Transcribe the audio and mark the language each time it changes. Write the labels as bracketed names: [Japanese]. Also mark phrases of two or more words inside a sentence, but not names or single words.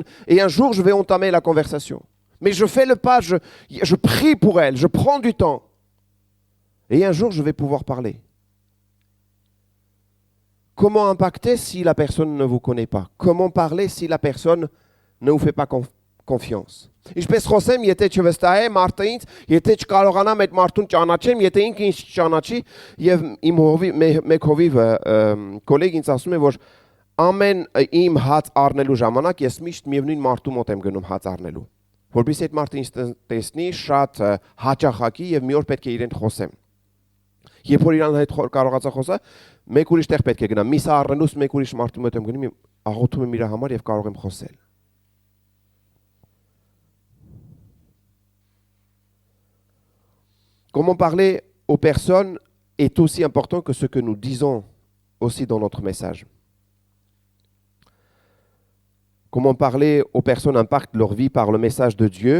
[French] Et un jour, je vais entamer la conversation. Mais je fais le pas, je prie pour elle, je prends du temps. Et un jour, je vais pouvoir parler. Comment impacter si la personne ne vous connaît pas? Comment parler si la personne ne vous fait pas confiance? [Armenian] Ինչպես խոսեմ, եթե չվստահե մարդից, եթե չկարողանամ այդ մարդուն ճանաչեմ, եթե ինքը ինձ չճանաչի, եւ իմ մեկ հովիվը գոլեգ ինձ ասում է, որ ամեն իմ հաց առնելու ժամանակ ես միշտ միևնույն մարդու մոտ եմ գնում հաց առնելու, որովհետեւ այդ մարդը ինձ տեսնի շատ հաճախակի եւ մի օր պետք է իրեն խոսեմ։ Երբ որ իրան հետ կարողացա խոսալ, մեկ ուրիշ տեղ պետք է գնամ, միսը առնելուց մեկ ուրիշ մարդու մոտ եմ գնում, աղոթում եմ իր համար եւ կարող եմ խոսել։ [French] Comment parler aux personnes est aussi important que ce que nous disons aussi dans notre message. Comment parler aux personnes impacte leur vie par le message de Dieu.